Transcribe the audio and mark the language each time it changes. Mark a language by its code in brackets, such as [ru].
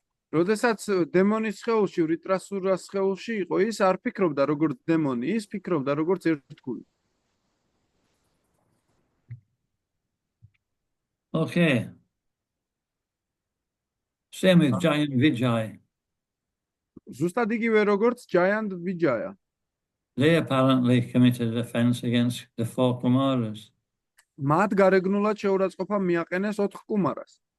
[ka] როდესაც დემონის სხეულში, ვრიტრასურას სხეულში იყო, ის არ ფიქრობდა როგორც დემონი, ის ფიქრობდა როგორც ერთგული. [en] Okay. Same with Giant Vijay. [ka] ზუსტად იგივე როგორც Giant Vijaya. [en] They apparently committed offense against the four Kumaras. [ka] მათ გარეგნულად შეურაცხყოფა მიაყენეს 4 კუმარას.